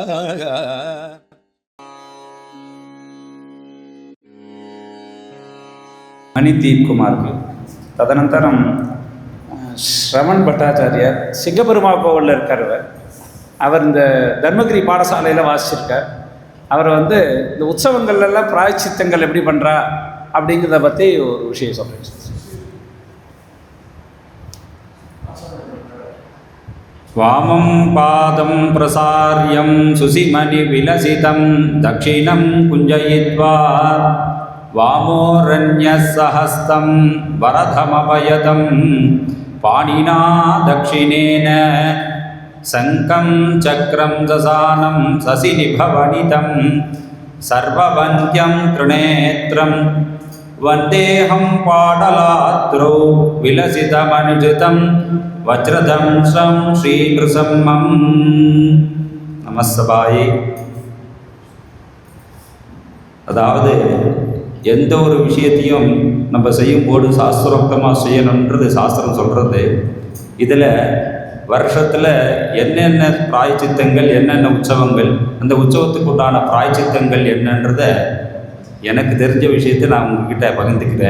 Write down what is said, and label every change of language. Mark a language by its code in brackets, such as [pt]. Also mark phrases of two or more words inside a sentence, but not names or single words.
[ta] मणिदीप कुमार तदनंतरम श्रवण भट्टाचार्य सिंगपेरुमाल कोविल धर्मगिरी पाठशाल வாசிச்சிருக்கார் உற்சவங்கள் பிராயச்சித்தங்கள் எப்படி பண்றா அப்படிங்கறத பத்தி ஒரு விஷயம் சொல்றேன். [sa] वामं पादं प्रसार्यं सुसिमणि विलसितं दक्षिणं कुञ्जयित्वा वामोरन्यसहस्तं वरदमभयदं पाणिना दक्षिणेन शङ्खं चक्रं दशानं शशिनिभवनितं सर्ववन्त्यं त्रिनेत्रं वन्देऽहं पाटलाद्रौ विलसितमनुजितं वज्रदंशं श्रीनृसिंहं நமஸ்தபாயே. [ta] அதாவது எந்த ஒரு விஷயத்தையும் நம்ம செய்யும்போது சாஸ்திரோக்தமாக செய்யணுன்றது சாஸ்திரம் சொல்கிறது. இதில் வருஷத்தில் என்னென்ன பிராயச்சித்தங்கள், என்னென்ன உற்சவங்கள், அந்த உற்சவத்துக்கு உண்டான பிராயச்சித்தங்கள் என்னன்றதை எனக்கு தெரிஞ்ச விஷயத்தை நான் உங்ககிட்ட பகிர்ந்துக்கிறேன்.